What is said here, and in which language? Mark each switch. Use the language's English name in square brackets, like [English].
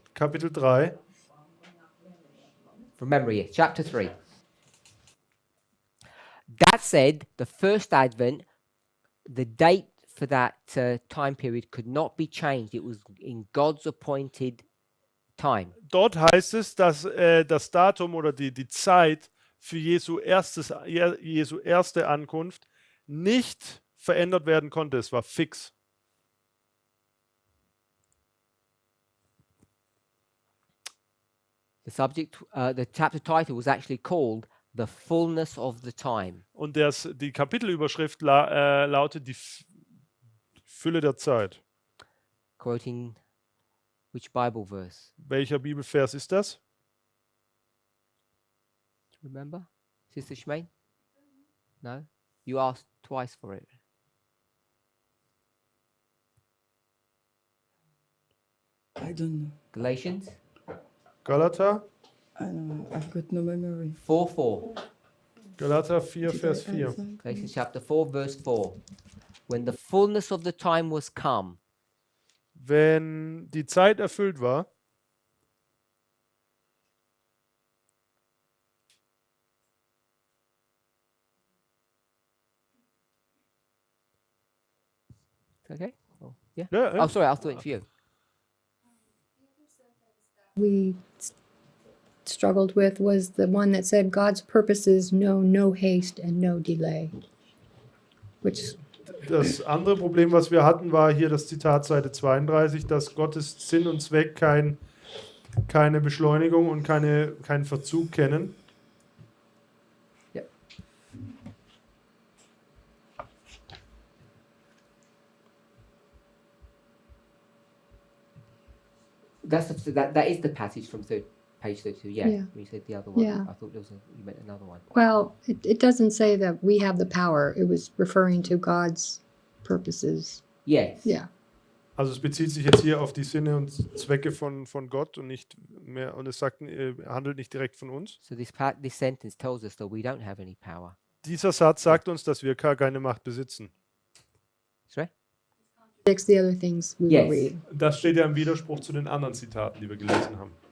[German] Kapitel 3. [English] from memory? Yeah. Chapter 3. That said, the first advent, the date for that time period could not be changed. It was in God's appointed time. [German] Dort heißt es, dass das Datum oder die Zeit für Jesu erste Ankunft nicht verändert werden konnte. Es war fix. [English] The chapter title was actually called "The Fullness of the Time." [German] Und die Kapitelüberschrift lautet die Fülle der Zeit. [English] Quoting which Bible verse? [German] Welcher Bibelvers ist das? [English] Remember, Sister Shmaine? No, you asked twice for it. I don't know. Galatians [German] Galater? [English] I don't know. I've got no memory. 4:4. [German] Galater 4, [English] Did I [German] Vers 4. [English] answer? Galatians chapter 4, verse 4. When the fullness of the time was come, [German] Wenn die Zeit erfüllt war, [English] okay? Oh, yeah. [German] ja, [English] Oh, sorry, I thought it for you. we struggled with was the one that said God's purposes know no haste and no delay. Which [German] das andere Problem, was wir hatten, war hier das Zitat Seite 32, dass Gottes Sinn und Zweck keine Beschleunigung und keinen Verzug kennen. [English] Yeah. That is the passage from page 32. Yeah, Yeah. you said the other one. Yeah. I thought you meant another one. well, it doesn't say that we have the power. It was referring to God's purposes. Yes. Yeah. [German] Also es bezieht sich jetzt hier auf die Sinne und Zwecke von Gott und nicht mehr, und es sagt, handelt nicht direkt von uns. [English] So this sentence tells us that we don't have any power. [German] Dieser Satz sagt uns, dass wir keine Macht besitzen. [English] Sorry? Fix the other things we Yes. were reading. [German] Das steht ja im Widerspruch zu den anderen Zitaten, die wir gelesen haben.